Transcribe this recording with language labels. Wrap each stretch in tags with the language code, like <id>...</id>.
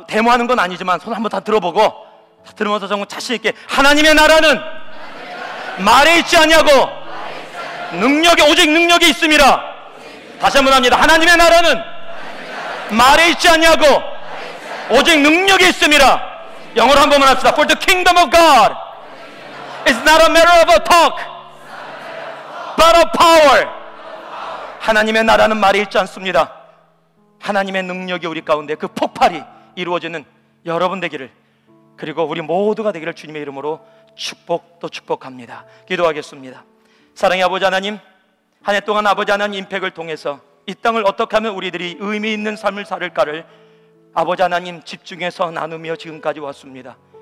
<ko>데모하는 건 아니지만 손 한번 다 들어보고, 들으면서 정말 자신 있게 하나님의 나라는 말에 있지 아니하고 능력이, 오직 능력이 있습니다. 다시 한번 합니다. 하나님의 나라는 말에 있지 아니하고 오직 능력이 있습니다. 영어로 한 번만 합시다.</ko> <en>For the kingdom of God is not a matter of a talk, but of power.</en> <ko>하나님의 나라는 말에 있지 않습니다. 하나님의 능력이 우리 가운데, 그 폭발이 이루어지는 여러분 되기를, 그리고 우리 모두가 되기를 주님의 이름으로 축복도 축복합니다. 기도하겠습니다. 사랑의 아버지 하나님, 한 해 동안 아버지 하나님 임팩을 통해서 이 땅을 어떻게 하면 우리들이 의미 있는 삶을 살을까를 아버지 하나님 집중해서 나누며 지금까지 왔습니다.</ko>